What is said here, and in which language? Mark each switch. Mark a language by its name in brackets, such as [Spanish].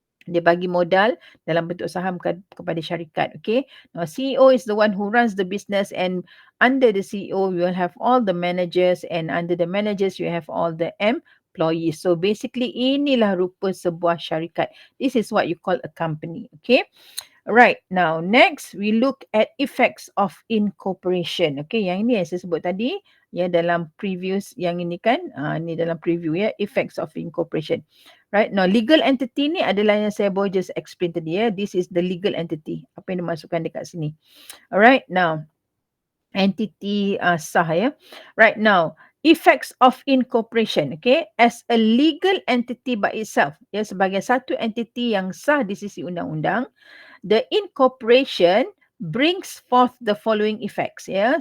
[Malay] Dia bagi modal dalam bentuk saham kepada syarikat. [English] Okay. Now, CEO is the one who runs the business, and under the CEO, you will have all the managers, and under the managers, you have all the employees. So basically, [Malay] inilah rupa sebuah syarikat. [English] This is what you call a company. Okay. Right. Now, next we look at effects of incorporation. [Malay] Okay, yang ini yang saya sebut tadi, ya, dalam previous yang ini kan, ni dalam preview ya, [English] effects of incorporation. Right. [Malay] Now, legal entity ni adalah yang saya baru just explain tadi ya. [English] This is the legal entity. [Malay] Apa yang dimasukkan dekat sini. Alright. Now, entity sah ya. Right. [English] Now, effects of incorporation. Okay, as a legal entity by itself, ya, [Malay] sebagai satu entity yang sah di sisi undang-undang, [English] the incorporation brings forth the following effects ya.